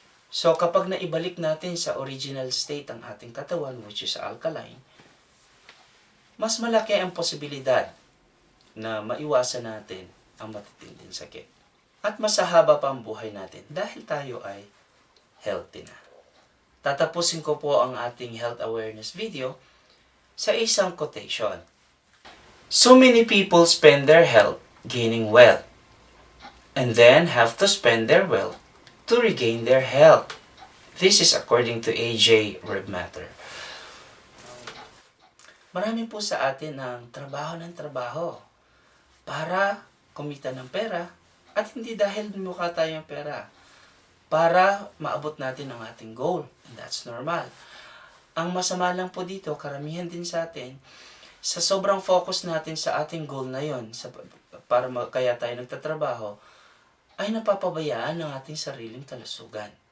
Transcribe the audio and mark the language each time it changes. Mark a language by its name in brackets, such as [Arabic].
[Filipino] So kapag naibalik natin sa original state ang ating katawan, [English] which is alkaline, [Filipino] mas malaki ang posibilidad na maiwasan natin ang matitinding sakit. At mas haba pa ang buhay natin dahil tayo ay healthy na. Tatapusin ko po ang ating health awareness video sa isang quotation. [English] So many people spend their health gaining wealth and then have to spend their wealth to regain their health. This is according to A.J. Webmaster. [Filipino] Marami po sa atin ang trabaho ng trabaho para kumita ng pera at hindi dahil mukha tayo ng pera. Para maabot natin ang ating goal. [English] And that's normal. [Filipino] Ang masama lang po dito, karamihan din sa atin, sa sobrang focus natin sa ating goal na yon, kaya tayo nagtatrabaho, ay napapabayaan ang ating sariling kalusugan.